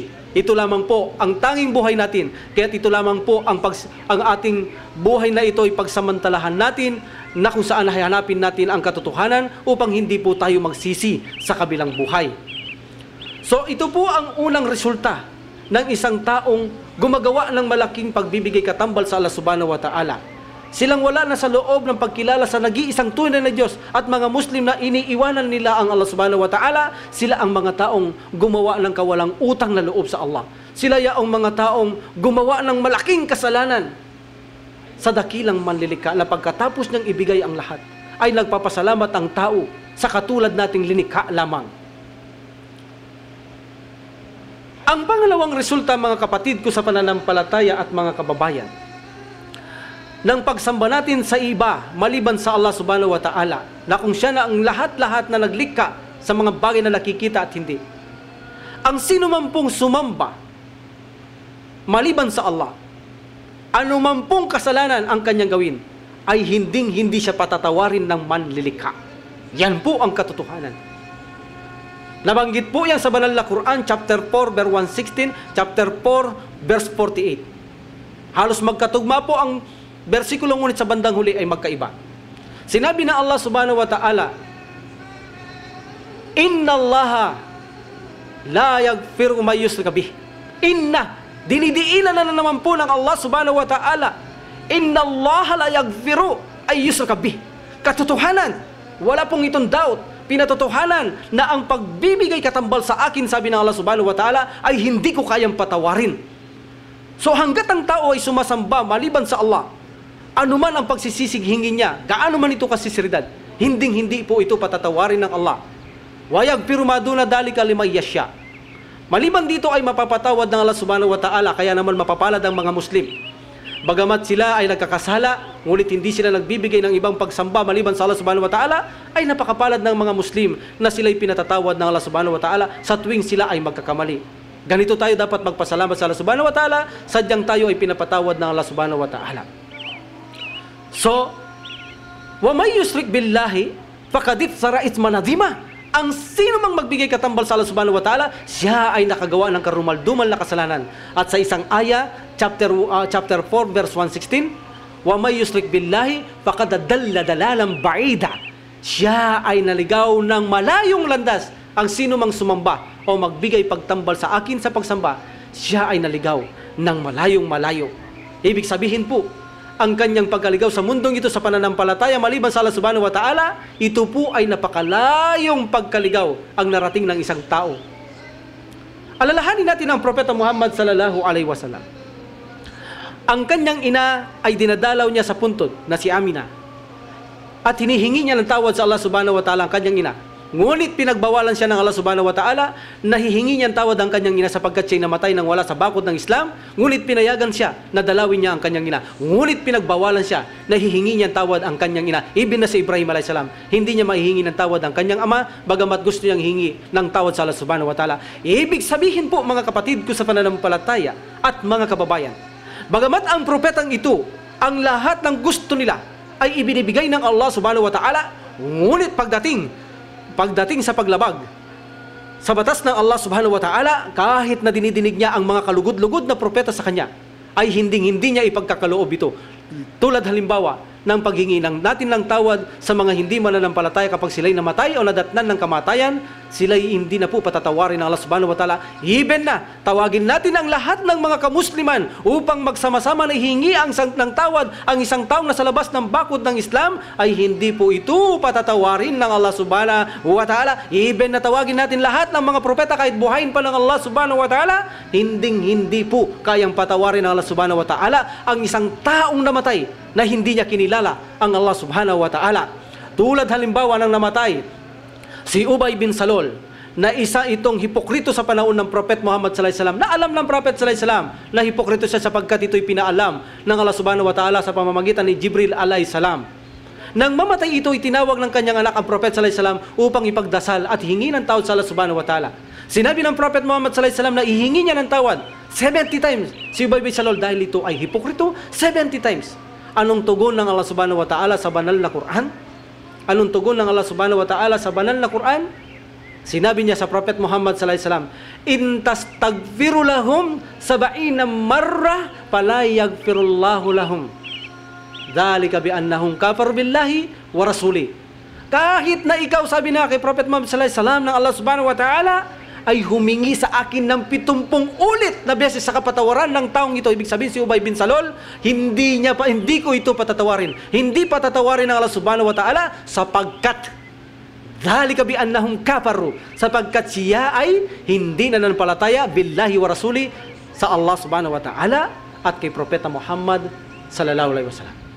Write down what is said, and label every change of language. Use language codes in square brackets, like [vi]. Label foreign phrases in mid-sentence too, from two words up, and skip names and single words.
[tl] Ito lamang po ang tanging buhay natin. Kaya ito lamang po ang ating buhay na ito ay pagsamantalahan natin na kung saan hahanapin natin ang katotohanan upang hindi po tayo magsisi sa kabilang buhay. So ito po ang unang resulta ng isang taong gumagawa ng malaking pagbibigay katambal sa [ar] الله سبحانه وتعالى. [tl] Silang wala na sa loob ng pagkilala sa nag-iisang tunay na Diyos at mga Muslim na iniiwanan nila ang [ar] الله سبحانه وتعالى. [tl] Sila ang mga taong gumawa ng kawalang utang na loob sa Allah. Sila ang mga taong gumawa ng malaking kasalanan sa dakilang manlilikha na pagkatapos niyang ibigay ang lahat ay nagpapasalamat ang tao sa katulad nating linikha lamang. Ang pangalawang resulta, mga kapatid ko sa pananampalataya at mga kababayan, ng pagsamba natin sa iba maliban sa [ar] الله سبحانه وتعالى, [tl] na kung siya na ang lahat-lahat na naglikha sa mga bagay na nakikita at hindi. Ang sino man pong sumamba maliban sa Allah, anuman pong kasalanan ang kanyang gawin, ay hindi siya patatawarin ng manlilikha. Yan po ang katotohanan. Nabanggit po yan sa banal na Quran, [en] chapter 4, verse 116, chapter 4, verse 48. [tl] Halos magkatugma po ang versikulo, ngunit sa bandang huli ay magkaiba. Sinabi na [ar] الله سبحانه وتعالى، إن الله لا يغفر أن يشرك به. [tl] Inna, dinidiinan na naman po ng [ar] الله سبحانه وتعالى، إن الله لا يغفر أن يشرك به. [tl] Katotohanan, wala pong itong doubt, pinatotohanan na ang pagbibigay katambal sa akin, sabi ng [ar] الله سبحانه وتعالى, [tl] ay hindi ko kayang patawarin. So hanggat ang tao ay sumasamba maliban sa Allah, anuman ang pagsisisig hingin niya, gaano man ito kasisiridad, hindi po ito patatawarin ng Allah. [ar] ويغفر ما دون ذلك لمن يشاء. [tl] Maliban dito ay mapapatawad ng [ar] الله سبحانه وتعالى, [tl] kaya naman mapapalad ang mga Muslim. Bagamat sila ay nagkakasala, ngunit hindi sila nagbibigay ng ibang pagsamba maliban sa [ar] الله سبحانه وتعالى, [tl] ay napakapalad ng mga Muslim na sila'y pinatatawad ng [ar] الله سبحانه وتعالى [tl] sa tuwing sila ay magkakamali. Ganito tayo dapat magpasalamat sa [ar] الله سبحانه وتعالى, [tl] sadyang tayo ay pinapatawad ng [ar] الله سبحانه وتعالى. So, ومن يشرك بالله فقد افترى إثما عظيما. [tl] Ang sino mang magbigay katambal sa [ar] الله سبحانه وتعالى, [tl] siya ay nakagawa ng karumaldumal na kasalanan. At sa isang aya, [en] chapter 4 verse 116, [ar] ومن يشرك بالله فقد ضل ضلالا بعيدا. [tl] Siya ay naligaw ng malayong landas. Ang sino mang sumamba o magbigay pagtambal sa akin sa pagsamba, siya ay naligaw ng malayong malayo. Ibig sabihin po, ang kanyang pagkaligaw sa mundong ito sa pananampalataya maliban sa [ar] الله سبحانه وتعالى, [tl] ito po ay napakalayong pagkaligaw ang narating ng isang tao. Alalahanin natin ang Propeta Muhammad [ar] صلى الله عليه وسلم. [tl] Ang kanyang ina ay dinadalaw niya sa puntod na si Amina, at hinihingi niya ng tawad sa [ar] الله سبحانه وتعالى [tl] ang kanyang ina. Ngunit pinagbawalan siya ng [ar] الله سبحانه وتعالى, [tl] nahihingi niyang tawad ang kanyang ina sapagkat siya'y namatay nang wala sa bakod ng Islam. Ngunit pinayagan siya na dalawin niya ang kanyang ina. Ngunit pinagbawalan siya, nahihingi niyang tawad ang kanyang ina. Even na si Ibrahim [ar] عليه السلام, [tl] hindi niya maihingi ng tawad ang kanyang ama, bagamat gusto niyang hingi ng tawad sa [ar] الله سبحانه وتعالى. [tl] Ibig sabihin po, mga kapatid ko sa pananampalataya at mga kababayan, bagamat ang propetang ito, ang lahat ng gusto nila ay ibinibigay ng [ar] الله سبحانه وتعالى, [tl] ngunit pagdating sa paglabag sa batas ng [ar] الله سبحانه وتعالى, [tl] kahit na dinidinig niya ang mga kalugod-lugod na propeta sa kanya, ay hindi niya ipagkakaloob ito. Tulad halimbawa ng paghingi natin ng tawad sa mga hindi mananampalataya kapag sila'y namatay o nadatnan ng kamatayan, sila'y hindi na po patatawarin ng [ar] الله سبحانه وتعالى. [tl] Even na, tawagin natin ang lahat ng mga kamusliman upang magsama-sama na hihingi ng tawad ang isang taong nasa labas ng bakod ng Islam, ay hindi po ito patatawarin ng [ar] الله سبحانه وتعالى. [tl] Even na tawagin natin lahat ng mga propeta kahit buhayin pa ng [ar] الله سبحانه وتعالى, [tl] hindi po kayang patawarin ng [ar] الله سبحانه وتعالى [tl] ang isang taong namatay na hindi niya kinilala ang [ar] الله سبحانه وتعالى. [tl] Tulad halimbawa ng namatay si Ubay bin Salul, na isa itong hipokrito sa panahon ng Prophet Muhammad [ar] صلى الله عليه وسلم, [tl] na alam ng Prophet [ar] صلى الله عليه وسلم [tl] na hipokrito siya sapagkat ito'y pinaalam ng [ar] الله سبحانه وتعالى [tl] sa pamamagitan ni Jibril [ar] عليه السلام. [tl] Nang mamatay ito, itinawag ng kanyang anak ang Prophet [ar] صلى الله عليه وسلم [tl] upang ipagdasal at hingi ng tawad sa [ar] الله سبحانه وتعالى. [tl] Sinabi ng Prophet Muhammad [ar] صلى الله عليه وسلم [tl] na ihingi niya ng tawad 70 times si Ubay bin Salul dahil ito ay hipokrito 70 times. Anong tugon ng [ar] الله سبحانه وتعالى [tl] sa banal na Quran? Anong tugon ng [ar] الله سبحانه وتعالى [tl] sa banal na Quran? Sinabi niya sa [ar] Prophet Muhammad صلى الله عليه وسلم، إن تستغفر لهم 70 مرة فلا يغفر الله لهم. ذلك بأنهم كفروا بالله ورسوله." [tl] Kahit na ikaw, sabi na kay Prophet Muhammad [ar] صلى الله عليه وسلم [tl] ng [ar] الله سبحانه وتعالى, [tl] ay humingi sa akin ng 70 ulit na beses sa kapatawaran ng taong ito. Ibig sabihin si Ubay bin Salul, hindi ko ito patatawarin. Hindi patatawarin ng [ar] الله سبحانه وتعالى sapagkat ذلك بأنهم كفروا, [tl] sapagkat siya ay hindi nananampalataya [ar] بالله ورسوله, [tl] sa [ar] الله سبحانه وتعالى [tl] at kay Propeta Muhammad [ar] صلى الله عليه وسلم.